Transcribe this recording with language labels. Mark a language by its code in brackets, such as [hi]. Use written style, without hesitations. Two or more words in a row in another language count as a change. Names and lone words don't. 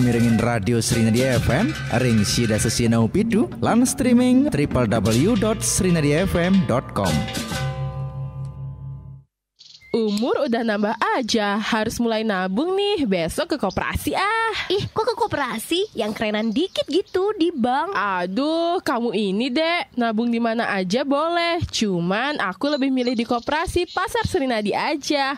[ban] miringin radio Srinadia FM ring sida sesinau pitu lan streaming www.srinadiafm.com. [id] Umur udah nambah aja, harus mulai nabung nih, besok ke koperasi ah. Ih, kok ke koperasi? Yang kerenan dikit gitu di bank. Aduh, kamu ini dek, nabung di mana aja boleh. Cuman aku lebih milih di koperasi Pasar Srinadi aja.